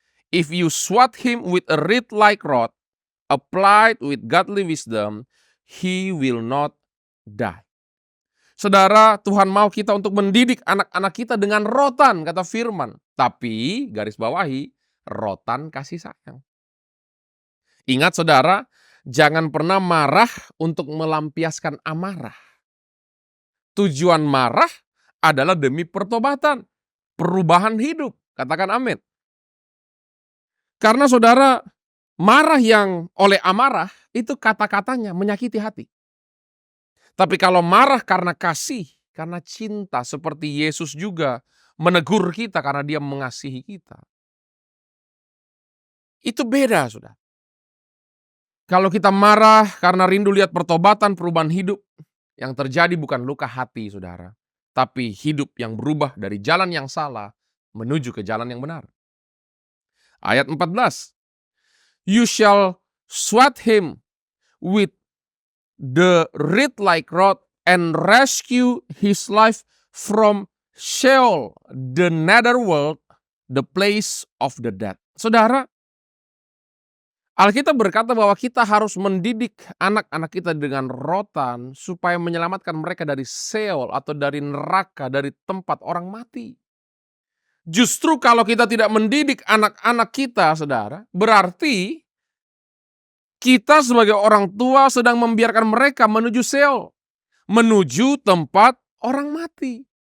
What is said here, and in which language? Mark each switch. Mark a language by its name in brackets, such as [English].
[English] If you swat him with a reed like rod, applied with godly wisdom, he will not die. [Indonesian] Saudara, Tuhan mau kita untuk mendidik anak-anak kita dengan rotan, kata firman. Tapi, garis bawahi, rotan kasih sayang. Ingat saudara, jangan pernah marah untuk melampiaskan amarah. Tujuan marah adalah demi pertobatan, perubahan hidup. Katakan amin. Karena saudara, marah yang oleh amarah itu kata-katanya menyakiti hati. Tapi kalau marah karena kasih, karena cinta, seperti Yesus juga menegur kita karena dia mengasihi kita. Itu beda, saudara. Kalau kita marah karena rindu lihat pertobatan, perubahan hidup, yang terjadi bukan luka hati, saudara, tapi hidup yang berubah dari jalan yang salah menuju ke jalan yang benar. Ayat 14. [English] You shall swat him with the reed like rod and rescue his life from Sheol, the netherworld, the place of the dead. [Indonesian] Saudara, Alkitab berkata bahwa kita harus mendidik anak-anak kita dengan rotan supaya menyelamatkan mereka dari Sheol atau dari neraka, dari tempat orang mati. Justru kalau kita tidak mendidik anak-anak kita, saudara, berarti kita sebagai orang tua sedang membiarkan mereka menuju Sheol, menuju tempat orang mati.